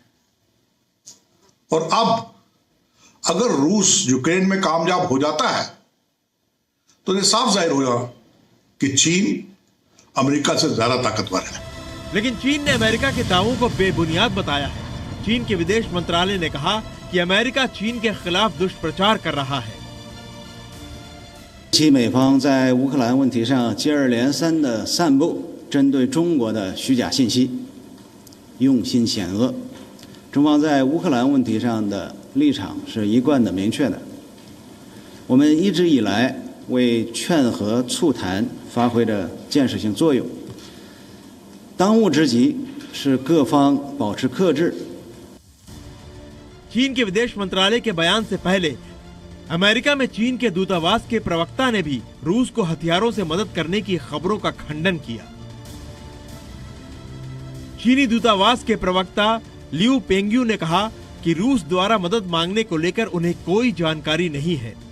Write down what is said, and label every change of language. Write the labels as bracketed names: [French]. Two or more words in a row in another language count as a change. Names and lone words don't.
[Hindi] और अब अगर रूस यूक्रेन में कामयाब हो जाता है तो ये साफ जाहिर होगा कि चीन अमेरिका से ज्यादा ताकतवर है। लेकिन चीन ने अमेरिका के दावों को बेबुनियाद बताया है। चीन के विदेश मंत्रालय ने कहा कि अमेरिका चीन के खिलाफ दुष्प्रचार कर रहा है। [Chinese] 其美方在乌克兰问题上接二连三地散布针对中国的虚假信息，用心险恶。中方在乌克兰问题上的立场是一贯的明确的。我们一直以来为劝和促谈发挥着建设性作用。当务之急是各方保持克制。 [Hindi] चीन के विदेश मंत्रालय के बयान से पहले अमेरिका में चीन के दूतावास के प्रवक्ता ने भी रूस को हथियारों से मदद करने की खबरों का खंडन किया। चीनी दूतावास के प्रवक्ता लियू पेंग्यू ने कहा कि रूस द्वारा मदद मांगने को लेकर उन्हें कोई जानकारी नहीं है।